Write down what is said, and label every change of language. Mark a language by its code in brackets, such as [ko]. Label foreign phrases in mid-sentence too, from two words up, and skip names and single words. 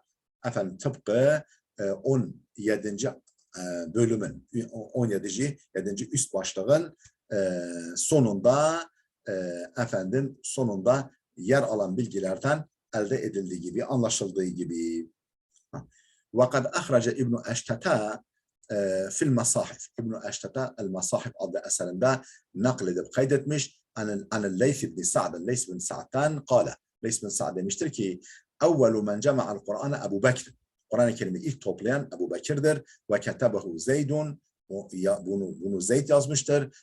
[tr] Efendim tıpkı 17. bölümün 17. üst başlığın sonunda sonunda yer alan bilgilerden elde edildiği gibi, anlaşıldığı gibi. [ar] وقد أخرج ابن أشتتا في المصاحف. [tr] ابن أشتتا المصاحف adlı eserinde nakledip kaydetmiş. An Leys bin Sa'd. Leys bin Sa'd'dan قال. Leys bin Sa'd demiştir ki [ar] أول من جمع [tr] Kur'an'ı Ebu Bekir. Kur'an-ı Kerim'i ilk toplayan Ebu Bekir'dir. [ar] وكتبه زيد. [tr] Bunu Zeyd yazmıştır.